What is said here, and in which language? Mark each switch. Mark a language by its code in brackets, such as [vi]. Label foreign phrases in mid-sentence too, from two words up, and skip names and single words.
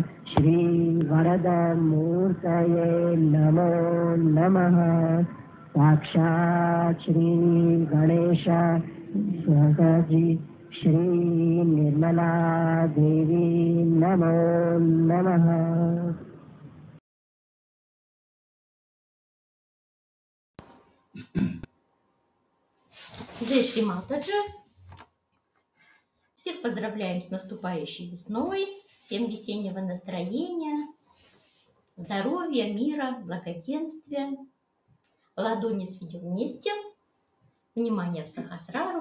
[sa] श्रीवरदमूर्तये नमो नमः साक्षात् श्रीगणेश स्वगजि श्री निर्मला देवी नमो नमः। [hi] जय श्री माताजी. [ru] Всех поздравляем с наступающей весной. Всем весеннего настроения, здоровья, мира, благоденствия. Ладони сведем вместе. Внимание в Сахасрару.